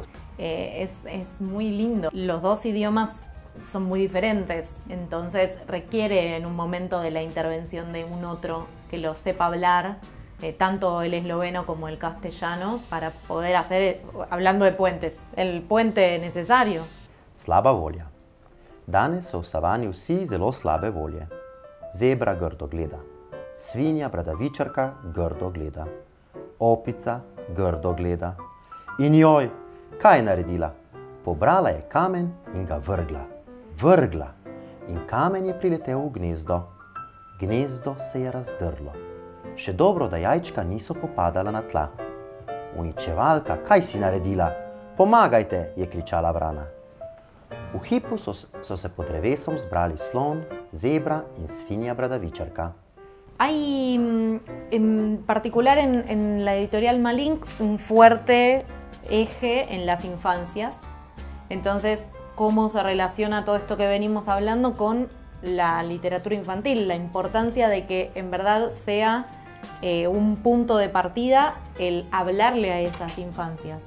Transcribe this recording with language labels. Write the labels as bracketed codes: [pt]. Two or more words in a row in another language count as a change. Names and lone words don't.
[es] Es muy lindo. Los dos idiomas son muy diferentes, entonces requiere en un momento de la intervención de un otro que lo sepa hablar, tanto el esloveno como el castellano, para poder hacer, hablando de puentes, el puente necesario. [sl] Slaba volja. Danes so v savani vsi zelo slabe volje. Zebra grdo gleda. Svinja bradavičarka grdo gleda. opica grdo gleda. In joj, kaj je naredila? Pobrala je kamen in ga vrgla. Vrgla. In kamen je priletel v gnezdo. Gnezdo se je razdrlo. Še dobro, da jajčka niso popadala na tla. Uničevalka, kaj si naredila? Pomagajte, je kričala vrana. V hipu so se pod drevesom zbrali slon, zebra in sfinja bradavičarka. [es] Hay en particular en la editorial Malink un fuerte eje en las infancias. Entonces, ¿cómo se relaciona todo esto que venimos hablando con la literatura infantil? La importancia de que en verdad sea un punto de partida el hablarle a esas infancias.